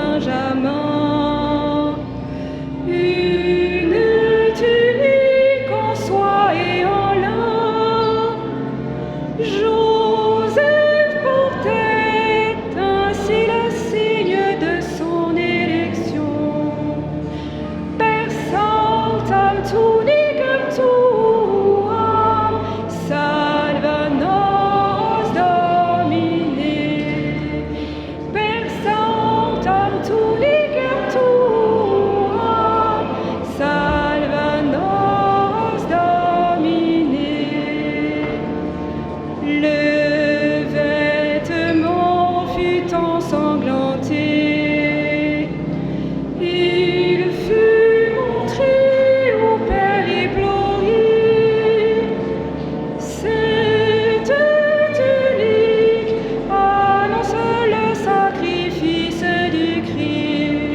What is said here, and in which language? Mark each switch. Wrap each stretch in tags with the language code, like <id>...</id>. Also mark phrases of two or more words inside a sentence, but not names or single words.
<fr>Benjamin. Une tunique en soie et en lin. Joseph portait ainsi le signe de son élection.</fr> <la>Per sanctam tunicam tuam, salva nos Domine. Per sanctam tunicam tuam, salva nos Domine.</la> <fr>Le vêtement fut ensanglanté. Il fut montré au Père éploré. Cette tunique annonce le sacrifice du Christ.</fr>